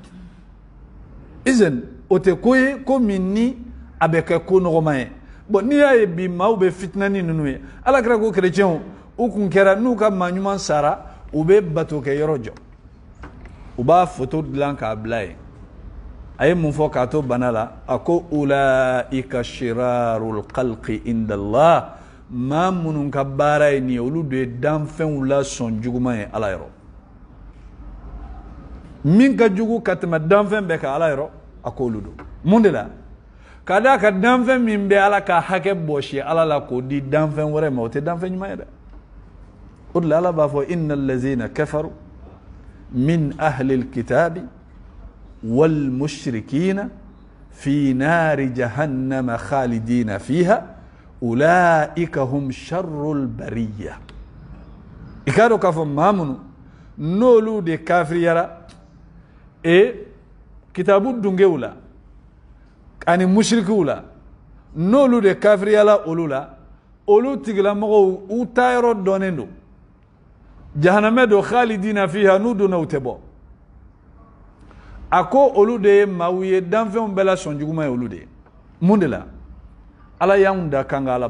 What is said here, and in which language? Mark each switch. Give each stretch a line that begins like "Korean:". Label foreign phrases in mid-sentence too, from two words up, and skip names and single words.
Bambara: izan o tɛ ko ye ko min ni a bɛ kɛ ko nɔgɔma ye bon n'i y'a ye bi maaw bɛ fitina ni ninnu ye ala kɛra ko kerecɛnw u kun kɛra n'u ka maa ɲuman sara u bɛ bato kɛ yɔrɔ jɔ u b'a foto dilan k'a bila yen a ye mun fɔ k'a to bana la a ko
Arabic: أولئك شرار الخلق عند الله
Bambara: maa minnu ka baara ye nin ye olu de ye danfɛnw la sɔn juguman ye ala yɔrɔ min ka jugu ka tɛmɛ danfɛn bɛɛ ka ala yɔrɔ a k'olu don mun de la ka d'a ka danfɛn min bɛ ala ka hakɛ bɔsi ala la k'o di danfɛn wɛrɛ ma o tɛ danfɛn ɲuman ye dɛ o de la ala b'a fɔ
Arabic: إن الذين كفروا من أهل الكتاب والمشركين في نار جهنم خالدين فيها أولئك هم شر البرية
Bambara: i k'a dɔn k'a fɔ maa minnu n'olu de kafiriyara kitabu dungew la ani mushrikiw la n'olu de kafiriyala olu la olu tigilamɔgɔw u ta yɔrɔ dɔnnen don jahanamɛ don
Arabic: خالدين فيها
Bambara: n'u donna u tɛ bɔ a ko olu de ye maaw ye danfɛnw bɛɛ la sɔn juguman ye olu de ye mun de la ala y'anw da